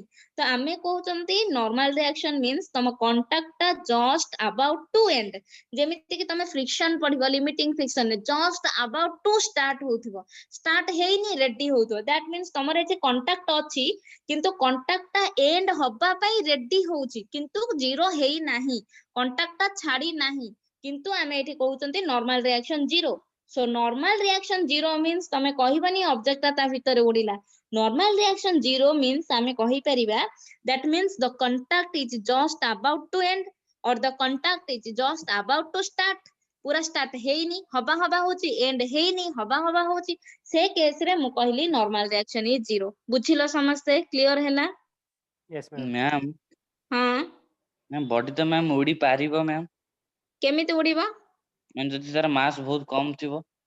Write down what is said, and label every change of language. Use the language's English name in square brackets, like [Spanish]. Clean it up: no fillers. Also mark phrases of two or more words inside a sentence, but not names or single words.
[Odia] ତ ଆମେ କହୁଛନ୍ତି [English] normal reaction means [Odia] ତମ କଣ୍ଟାକ୍ଟ ଟା [English] just about to end, [Odia] ଯେମିତି କି ତମେ ଫ୍ରିକ୍ସନ ପଢିବ [English] limiting friction [Odia] ରେ [English] just about to start [Odia] ହଉଥିବ, ଷ୍ଟାର୍ଟ ହେଇନି ରେଡି ହଉଥିବ, [English] that means [Odia] ତମର ଏଠି କଣ୍ଟାକ୍ଟ ଅଛି କିନ୍ତୁ କଣ୍ଟାକ୍ଟ ଟା ଏଣ୍ଡ ହବା ପାଇଁ ରେଡି ହଉଛି କିନ୍ତୁ ଜିରୋ ହେଇନାହିଁ, କଣ୍ଟାକ୍ଟ ଟା ଛାଡି ନାହିଁ, କିନ୍ତୁ ଆମେ ଏଠି କହୁଛନ୍ତି [English] normal reaction zero. so normal reaction zero means [Odia] ତମେ କହିବନି ଅବଜେକ୍ଟ ଟା ତା ଭିତରେ ଉଡିଲା। [English] normal reaction zero means [Odia] ଆମେ କହିପାରିବା [English] that means the contact is just about to end or the contact is just about to start, [Odia] ପୁରା ଷ୍ଟାର୍ଟ ହେଇନି ହବା ହଉଛି, ଏଣ୍ଡ ହେଇନି ହବା ହଉଛି, ସେ କେସ ରେ ମୁଁ କହିଲି [English] normal reaction is zero. [Odia] ବୁଝିଲ ସମସ୍ତେ, କ୍ଲିୟର ହେଲା? [English] yes ma'am। [Odia] ମ୍ୟାମ୍ ହଁ, ମ୍ୟାମ୍ ବଡି ତ ମ୍ୟାମ୍ ଉଡି ପାରିବ ମ୍ୟାମ୍, କେମିତି ଉଡିବ? ମାନେ ଯଦି ତାର ମାସ ବହୁତ କମ ଥିବ।